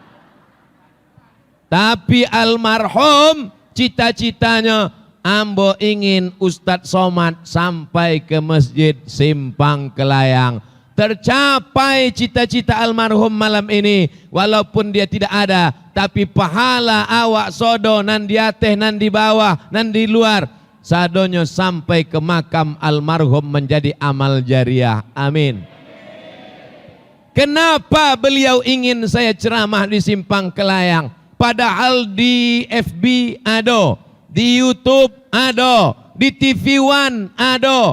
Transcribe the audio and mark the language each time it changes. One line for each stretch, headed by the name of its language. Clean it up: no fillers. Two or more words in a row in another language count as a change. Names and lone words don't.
Indonesian: Tapi almarhum cita-citanya ambo ingin Ustadz Somad sampai ke masjid Simpang Kelayang. Tercapai cita-cita almarhum malam ini, walaupun dia tidak ada, tapi pahala
Minangkabau: awak sodo nan di atas, nan di bawah, nan di luar, sadonyo
Indonesian: sampai ke makam almarhum menjadi amal jariah. Amin. Kenapa beliau ingin saya ceramah di Simpang Kelayang? Padahal di FB ada, di YouTube ada, di TV One ada.